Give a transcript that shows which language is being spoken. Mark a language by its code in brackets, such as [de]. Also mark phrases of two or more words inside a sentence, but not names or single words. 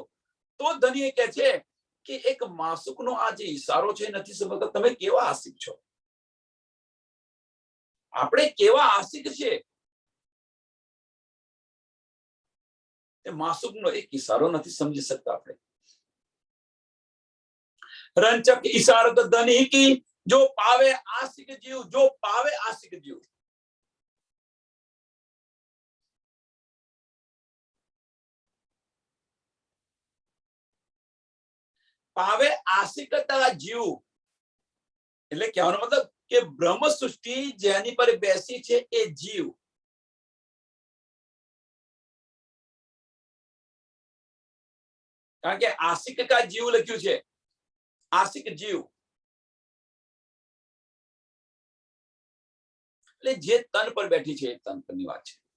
[gu] તો ધની કહે છે કે એક માસુકનો આ જે ઈશારો છે નથી સમજતા. તમે કેવા આશિક છો? આપણે કેવા આશિક છે? એ માસુકનો એક ઈશારો નથી સમજી શકતા આપણે. [hi] रंचक इशारत धनी की जो पावे आशिक जीव, जो पावे आशिक जीव. पावे आशिकता जीव [gu] એટલે કહેવાનો મતલબ કે બ્રહ્મ સૃષ્ટિ જેની પર બેસી છે એ જીવ. કારણ કે [hi] आशिक का जीव [gu] લખ્યું છે. આશિક જીવ એટલે જે તન પર બેઠી છે એ તન પરની વાત છે.